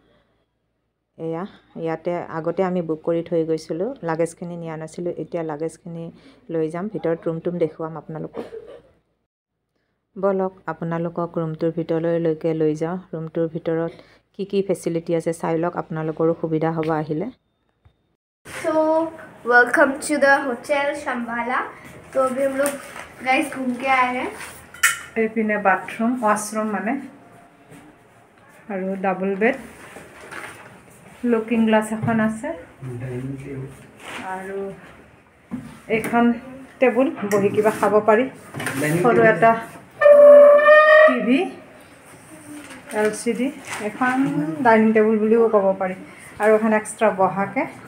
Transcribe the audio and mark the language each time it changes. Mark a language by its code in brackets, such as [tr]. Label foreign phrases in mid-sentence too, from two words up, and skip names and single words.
[as] ইয়াতে আগতে আমি বুক কৰি থৈ গৈছিলোঁ, লাগেজখিনি নিয়া নাছিলোঁ। এতিয়া লাগেজখিনি লৈ যাম। ভিতৰত ৰুম দেখুৱাম আপোনালোকক। ব'লক আপোনালোকক ৰুমটোৰ ভিতৰলৈকে লৈ যাওঁ। ৰুমটোৰ ভিতৰত কি ফেচিলিটি আছে চাই লওক, আপোনালোকৰো সুবিধা হ'ব আহিলে। [en] So welcome to the hotel Shambhala। [hi] तो अभी हम लोग गाइस घूम के आए हैं। [as] এইপিনে বাথৰুম, ৱাশৰুম মানে, আৰু [en] double bed, looking glass [as] এখন আছে, আৰু এইখন টেবুল, বহি কিবা খাব পাৰি। সৰু এটা টিভি, LCD, এখন ডাইনিং টেবুল বুলিও ক'ব পাৰি, আৰু এখন এক্সট্ৰা বহাকে।